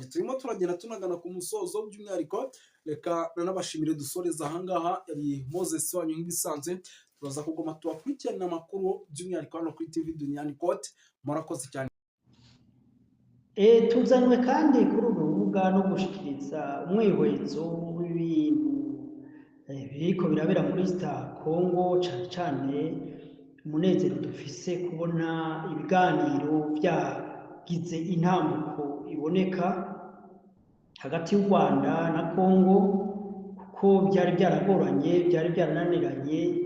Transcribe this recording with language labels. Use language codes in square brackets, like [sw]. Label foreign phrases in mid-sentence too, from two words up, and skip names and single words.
[rw] Turimo turagenda tunagana ku musozo, by'umwihariko reka nanabashimire dusoreza ahangaha. Yari Moses wanyu nk'ibisanzwe, turaza kugoma tubakurikirana amakuru by'umwihariko hano kuri TV Duniani Kote. Murakoze cyane. [rn] Tuzanywe kandi kuri uru rubuga no gushikiriza umwihwezo w'ibintu biriko birabera muri Congo, cyane cyane umunezero dufise kubona ibiganiro byagize intambuko iboneka hagati y'u Rwanda na Kongo, kuko byari byaragoranye, byari byarananiranye,